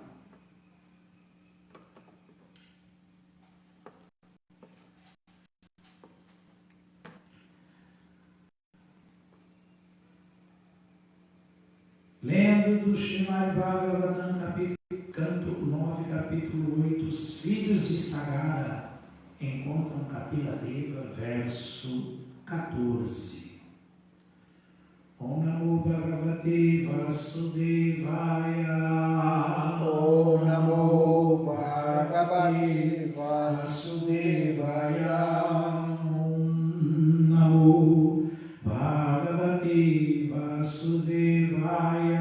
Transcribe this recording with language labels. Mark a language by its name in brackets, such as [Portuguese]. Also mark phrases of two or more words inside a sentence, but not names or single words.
[Portuguese] Lendo do Srimad Bhagavatam, canto 9, capítulo 8, os filhos de Sagara encontram Kapiladeva, verso 14. [Sanskrit] Om Namo Bhagavate Vasudevaya. Om Namo Bhagavate Vasudevaya. Om Namo Bhagavate Vasudevaya.